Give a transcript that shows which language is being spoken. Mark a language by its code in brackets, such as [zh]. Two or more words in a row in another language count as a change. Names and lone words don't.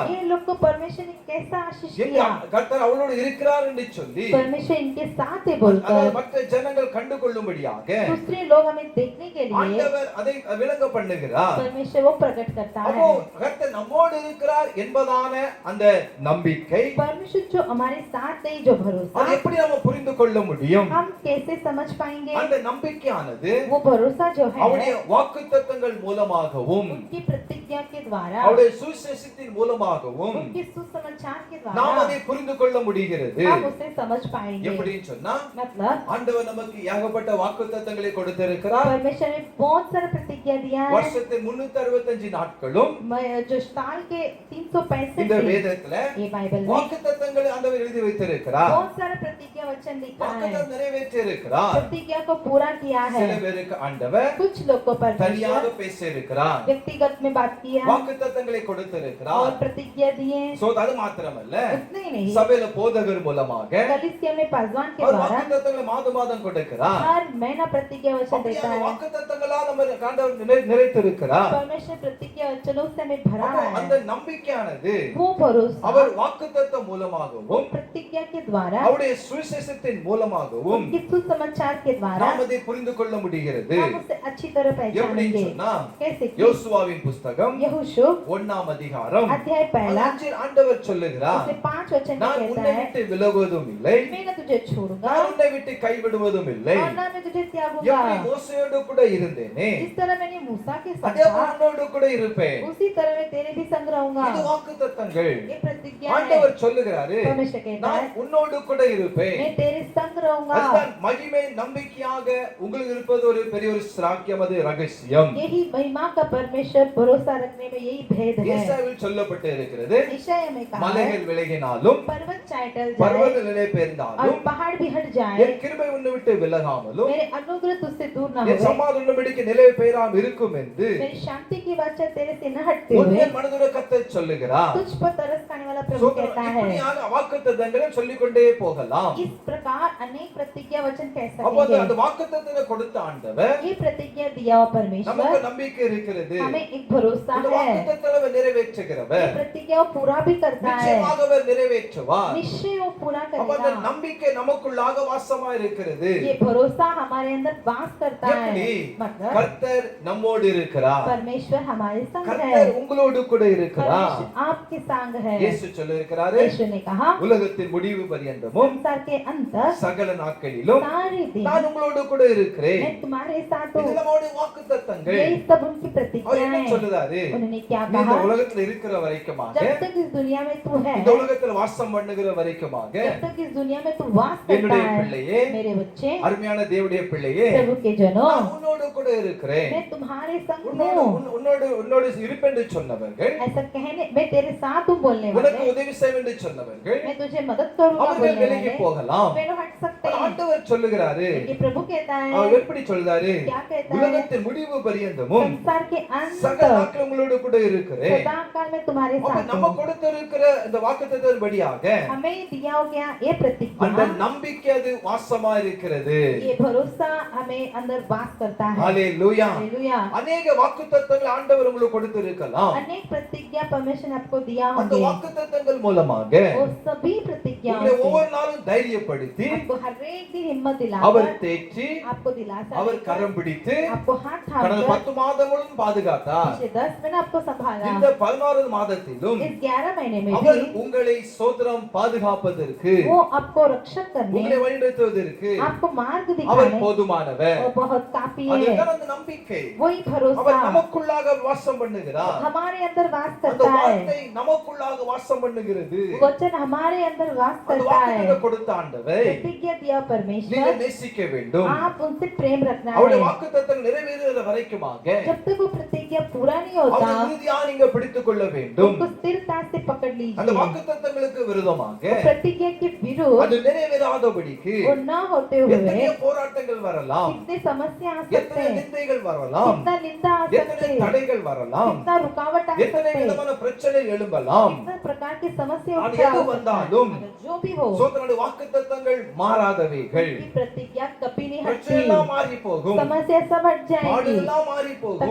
[hi] ये लोग को परमेश्वर ने कैसा आशीष [ta] எங்க [hi] किया। [ta] கர்த்தர் அவளோடு இருக்கிறார் என்று சொல்லி [hi] परमेश्वर इनके साथ है [ta] அதை [hi] बोलकर [ta] மற்ற ஜனங்கள் கண்டு கொள்ளும்படியாக [hi] दूसरे लोग हमें देखने के लिए [ta] ஆண்டவர் அதை விளங்க பண்ணுகிறார். [hi] परमेश्वर वो प्रकट करता [ta] அப்போ [hi] है। [ta] கர்த்தர் நம்மோடு இருக்கிறார் என்பதான அந்த நம்பிக்கை [hi] परमेश्वर जो हमारे साथ है, जो भरोसा, [ta] அதை எப்படி நம்ம புரிந்து கொள்ள முடியும்? [hi] हम कैसे समझ पाएंगे? [ta] அந்த நம்பிக்கையானது [hi] वो भरोसा जो है, [ta] அவருடைய வாக்குத்தத்தங்கள் மூலமாகவும் [hi] उनकी प्रतिज्ञा प्रतिज्ञा के द्वारा [ta] அவருடைய சுவிசேஷத்தின் மூலமாகவும் [hi] उनके सुसमाचार के [ta] நாம் [hi] द्वारा [ta] அதை புரிந்து கொள்ள முடிகிறது. [hi] हम उसे समझ पाएंगे। [ta] எப்படின்னு சொன்னா [hi] मतलब [ta] ஆண்டவர் நமக்கு ஏகப்பட்ட வாக்குத்தத்தங்களை கொடுத்திருக்கிறார். [hi] परमेश्वर ने बहुत सारा प्रतिज्ञा दिया है। [ta] வருஷத்தின் 365 நாட்களும் [hi] जो साल के 365 [ta] இந்த [hi] दिन [ta] வேதத்துல [hi] ये बाइबल में [ta] வாக்குத்தத்தங்களை ஆண்டவர் எழுதி வைத்திருக்கிறார். [hi] बहुत सारा प्रतिज्ञा वचन लिखा है। [ta] வாக்குத்தத்தம் நிறைவேற்றி இருக்கிறார். [hi] प्रतिज्ञा को पूरा किया है। [ta] சில பேருக்கு ஆண்டவர் [hi] कुछ लोग को [ta] தனியாக [hi] परमेश्वर [ta] பேசி இருக்கிறார். [hi] व्यक्तिगत में बात किया [ta] வாக்குத்தத்தங்களை கொடுத்திருக்கிறார். [hi] और प्रतिज्ञा दिए। [ta] சோ அது மாத்திரமல்ல, [hi] उतने ही नहीं, [ta] சபையில போதகர் மூலமாக [hi] कलीसिया में पासवान के [ta] அவர் [hi] द्वारा [ta] வாக்குத்தத்தங்களை மாதம் கொடுக்கிறார். [hi] हर महीना प्रतिज्ञा वचन देता [ta] அப்படியே [hi] है। [ta] வாக்குத்தத்தங்களா நம்ம ஆண்டவர் நிறைத்திருக்கிறார். [hi] परमेश्वर प्रतिज्ञा वचनों से हमें भरा [ta] அப்போ [hi] है। [ta] அந்த நம்பிக்கையானது [hi] वो भरोसा [ta] அவர் வாக்குத்தத்தம் மூலமாகவும் [hi] प्रतिज्ञा के द्वारा [ta] அவருடைய சுவிசேஷத்தின் மூலமாகவும் [hi] उनके सुसमाचार के द्वारा [ta] நாம் அதை புரிந்து கொள்ள முடிகிறது. [hi] हम उसे अच्छी तरह [ta] எப்படின்னு [hi] पहचानेंगे। [ta] சொன்னா [hi] कैसे कि [ta] யோசுவாவின் புஸ்தகம் [hi] यहोशू [ta] 1ஆம் அதிகாரம் [hi] अध्याय पहला [ta] அதில் ஆண்டவர் சொல்லுகிறார், [hi] उसे 5 वचन में [ta] நான் [hi] कहता [ta] உன்னை [hi] है, [ta] விட்டு விலகுவதும் இல்லை, [hi] मैं न तुझे छोड़ूंगा [ta] நான் உன்னை விட்டு கைவிடுவதும் இல்லை. [hi] और न मैं तुझे त्यागूंगा। [ta] எப்படி மோசேயோடு கூட இருந்தேனே [hi] जिस तरह मैंने मूसा के संग [ta] அதே [hi] था, [ta] உன்னோடு கூட இருப்பேன். [hi] उसी तरह मैं तेरे भी संग रहूंगा। [ta] இது வாக்குத்தத்தங்கள். [hi] ये प्रतिज्ञा है। [ta] ஆண்டவர் சொல்லுகிறாரு, [hi] परमेश्वर कहता [ta] நான் [hi] है, [ta] உன்னோடு கூட இருப்பேன். [hi] मैं तेरे संग रहूंगा। [ta] அதுதான் மகிமை நம்பிக்கையாக உங்களுக்கு இருப்பது ஒரு பெரிய ஒரு ஸ்ராக்கியம், அது ரகசியம். [hi] यही महिमा का परमेश्वर भरोसा रखने में यही भेद है। [ta] ஏசாயாவில் சொல்லப்பட்டு இருக்கிறது, [hi] ईशाया में कहा है, [ta] மலைகள் விலகினாலும் [hi] पर्वत चाहे टल [ta] பர்வத [hi] जाए [ta] நிலை [hi] और [ta] பெயர்ந்தாலும் [hi] पहाड़ भी हट जाए, [ta] என் கிருபை உன்னை விட்டு விலகாமலும் [hi] मेरे अनुग्रह तुझसे दूर न [ta] என் [hi] हो, [ta] சமாதானம் பிடிக்க நிலை பெயராம் இருக்கும் என்று [hi] मेरी शांति की वाचा तेरे से न हटते [ta] உன் [hi] हुए [ta] மனதுர கர்த்தர் சொல்லுகிறார். [hi] तुझ पर तरस खाने वाला प्रभु कहता है। [ta] இப்படியாக வாக்குத்தத்தங்களை சொல்லிக்கொண்டே போகலாம். [hi] इस प्रकार अनेक प्रतिज्ञा वचन कह [ta] அப்போ அந்த [hi] सकेंगे। [ta] வாக்குத்தத்தத்தை கொடுத்த ஆண்டவர் [hi] ये प्रतिज्ञा दिया हुआ परमेश्वर, [ta] நமக்கு நம்பிக்கை இருக்கிறது. [hi] हमें एक भरोसा [ta] இந்த [hi] है। [ta] வாக்குத்தத்தத்தை அவர் [hi] ये [ta] நிறைவேற்றுகிறவர். [hi] प्रतिज्ञा वो पूरा भी करता है, [ta] நிச்சயமாக அவர் நிறைவேற்றுவார். [hi] निश्चय वो पूरा [ta] அப்ப அந்த [hi] करेगा। [ta] நம்பிக்கை நமக்குள்ளாக வாசமா இருக்கிறது. [hi] ये भरोसा हमारे अंदर वास करता है। [ta] எப்படி? [hi] मतलब [ta] கர்த்தர் நம்மோடு இருக்கிறார். [hi] परमेश्वर हमारे संग है, [ta] கர்த்தர் உங்களோடு கூட இருக்கிறார். [hi] परमेश्वर आपके संग है। [ta] இயேசு சொல்லிருக்கிறாரு, [hi] यीशु ने कहा, [ta] உலகத்தின் முடிவு பரியந்தமும் [hi] संसार के अंत [ta] சகல நாட்களிலும் [hi] सारे दिन [ta] நான் உங்களோடு கூட இருக்கிறேன். [hi] मैं तुम्हारे साथ हूँ। [ta] இதெல்லாம் அவருடைய வாக்குத்தத்தங்கள். [hi] यही सब उनकी [ta] அவர் [hi] प्रतिज्ञा [ta] என்ன [hi] है। [ta] சொல்லுதாரு? [hi] उन्होंने क्या [ta] நீ இந்த [hi] कहा, [ta] உலகத்துல இருக்கிற வரைக்குமாக, [hi] जब तक इस दुनिया में तू है, [ta] இந்த உலகத்துல வாசம் பண்ணுகிற வரைக்குமாக, [hi] जब तक इस दुनिया में तू वास करता [ta] என்னுடைய [hi] है, [ta] பிள்ளையே, [hi] मेरे बच्चे, [ta] அருமையான தேவனுடைய பிள்ளையே, [hi] प्रभु के जनों, [ta] நான் உன்னோடு கூட இருக்கிறேன். [hi] मैं तुम्हारे संग [ta] உன்னோடு [hi] हूँ। [ta] உன்னோடு உன்னோடு இருப்பென்று சொன்னவர்கள், [hi] ऐसा कहने, मैं तेरे साथ हूँ बोलने [ta] உனக்கு [hi] वाले, [ta] உதவி செய்வேன் என்று சொன்னவர்கள் [hi] मैं तुझे मदद करूंगा [ta] அவர்கள் [hi] बोलने [ta] விலகி [hi] वाले, [ta] போகலாம். [hi] वे लोग हट सकते हैं। [ta] ஆண்டவர் சொல்லுகிறாரு, [hi] ये प्रभु कहता [ta] அவர் [hi] है, [ta] எப்படி சொல்றாரு? [hi] क्या कहता है, [ta] உலகத்தின் முடிவு பரியந்தமும் [hi] संसार के [ta] சகல [hi] अंत [ta] நாட்கள் உங்களோடு கூட இருக்கிறேன். [hi] सदा काल में तुम्हारे [ta] அப்ப [hi] साथ [ta] நம்ம [hi] हूँ। [ta] கொடுத்திருக்கிற இந்த வாக்குத்தத்தத்தின்படியாக [hi] हमें दिया हो गया ये [ta] அந்த [hi] प्रतिज्ञा, [ta] நம்பிக்கை அது வாசமா இருக்கிறது. [hi] ये भरोसा हमें अंदर वास करता है। [ta] ஹalleluya. [hi] हालेलुया। [ta] அநேக வாக்குத்தத்தங்களை ஆண்டவர் உங்களுக்கு கொடுத்திருக்கலாம். [hi] अनेक प्रतिज्ञा परमेश्वर ने आपको दिया [ta] அந்த [hi] होंगे, [ta] வாக்குத்தத்தங்கள் மூலமாக [hi] वो सभी प्रतिज्ञाओं [ta] உங்களை [hi] से [ta] ஒவ்வொரு நாளும் தைரியப்படுத்தி, [hi] आपको हर एक दिन हिम्मत [ta] அவர் [hi] दिलाकर, [ta] தேற்றி, [hi] आपको दिलासा [ta] அவர் [hi] देकर, [ta] கரம் பிடித்து [hi] आपको हाथ [ta] கடந்த [hi] थामकर [ta] 10 மாதங்களும் பாதுகாத்தார். [hi] पिछले 10 महीने आपको संभाला, [ta] இந்த 11வது மாதத்திலும் [hi] इस 11 महीने में [ta] அவர் [hi] भी [ta] உங்களை சோதரம் பாதுகாப்பதற்கு, [hi] वो आपको रक्षक [ta] உங்களை [hi] करने, [ta] வழிநடத்துவதற்கு [hi] आपको मार्ग [ta] அவர் [hi] दिखाने, [ta] போதுமானவர். [hi] वो बहुत काफी है। [ta] அதுதான் அந்த நம்பிக்கை. [hi] वही [ta] அவர் [hi] भरोसा [ta] நமக்குள்ளாக வாசம் பண்ணுகிறார். [hi] हमारे अंदर वास [ta] அந்த [hi] करता है, [ta] வார்த்தை நமக்குள்ளாக வாசம் பண்ணுகிறது. [hi] वचन हमारे अंदर वास [ta] அந்த [hi] करता [ta] வாக்குத்தத்தத்தை [hi] है। [ta] கொடுத்த ஆண்டவர் [hi] प्रतिज्ञा दिया [ta] நீங்க [hi] परमेश्वर, [ta] நேசிக்க வேண்டும். [hi] आप उनसे प्रेम रखना [ta] அவருடைய [hi] है। [ta] வாக்குத்தத்தம் நிறைவேறுகிற வரைக்குமாக [hi] जब तक वो प्रतिज्ञा पूरा नहीं होता, [ta] அவரை உறுதியா நீங்க பிடித்துக் கொள்ள வேண்டும். [hi] उनको स्थिरता से पकड़ [ta] அந்த [hi] लीजिए। [ta] வாக்குத்தத்தங்களுக்கு விரோதமாக [hi] वो प्रतिज्ञा के विरुद्ध [ta] அது நிறைவேறாதபடிக்கு [hi] वो न होते [ta] எத்தனை [hi] हुए [ta] போராட்டங்கள் வரலாம், [hi] कितने समस्या आ सकते [ta] எத்தனை [hi] हैं, [ta] நிந்தைகள் வரலாம், [hi] कितना निंदा आ [ta] எத்தனை [hi] सकते हैं, [ta] தடைகள் வரலாம், [hi] कितना रुकावट आ [ta] எத்தனை [hi] सकते हैं, [ta] விதமான பிரச்சனை எழும்பலாம். [hi] कितना प्रकार की समस्या [ta] அது [hi] उठा [ta] எது [hi] सकता है। [ta] வந்தாலும் [hi] अगर जो भी हो, [ta] சோதரனுடைய வாக்குத்தத்தங்கள் மாறாதவைகள். [hi] उनकी प्रतिज्ञा कभी नहीं [ta] பிரச்சனை [hi] हटती, [ta] எல்லாம் மாறி போகும், [hi] समस्या सब हट जाएगी, [ta] பாடுகள்லாம் மாறி போகும்.